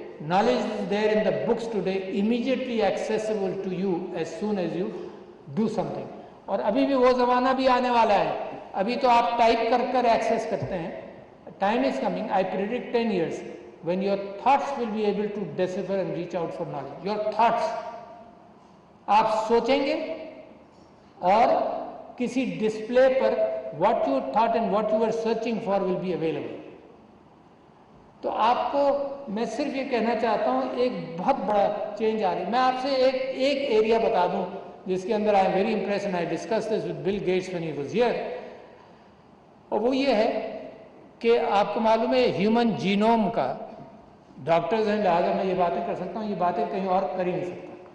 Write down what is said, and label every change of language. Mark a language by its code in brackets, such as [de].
[en] Knowledge is there in the books today, immediately accessible to you as soon as you do something. [ur] اور ابھی بھی وہ زمانہ بھی آنے والا ہے. ابھی تو آپ ٹائپ کر کر ایکسیس کرتے ہیں. [en] Time is coming, I predict 10 years, when your thoughts will be able to decipher and reach out for knowledge. Your thoughts. [ur] آپ سوچیں گے اور کسی display per [en] what you thought and what you were searching for will be available. [ur] تو آپ کو میں صرف یہ کہنا چاہتا ہوں ایک بہت بڑا چینج آ رہی ہے. میں آپ سے ایک ایریا بتا دوں جس کے اندر [en] I am very impress and I discuss this with Bill Gates when he was here. [ur] اور وہ یہ ہے کہ آپ کو معلوم ہے ہیومن جینوم کا ڈاکٹرز ہیں لہٰذا میں یہ باتیں کر سکتا ہوں، یہ باتیں کہیں اور کر ہی نہیں سکتا.